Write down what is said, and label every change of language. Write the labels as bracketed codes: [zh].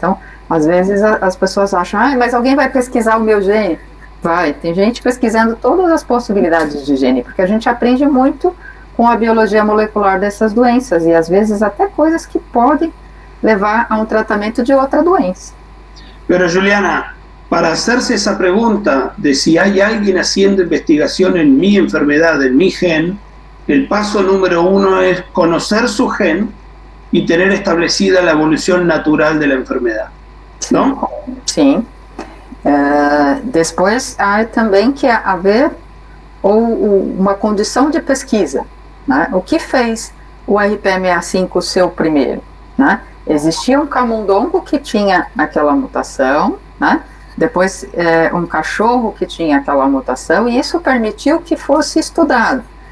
[pt] Então, às vezes as pessoas acham, mas alguém vai pesquisar o meu gene? Vai, tem gente pesquisando todas as possibilidades de gene, porque a gente aprende muito com a biologia molecular dessas doenças, e às vezes até coisas que podem levar a um tratamento de outra doença. [es] Pero Juliana, para hacerse esa pregunta de si hay alguien haciendo investigación en mi enfermedad, en mi gen, el paso número 1 es conocer su gen y tener establecida la evolución natural de la enfermedad, ¿no? [pt] Sim. Depois há também que haver uma condição de pesquisa, né? O que fez o RP65 ser o primeiro, né? Existia um camundongo que tinha aquela mutação, né? Depois um cachorro que tinha aquela mutação, e isso permitiu que fosse estudado.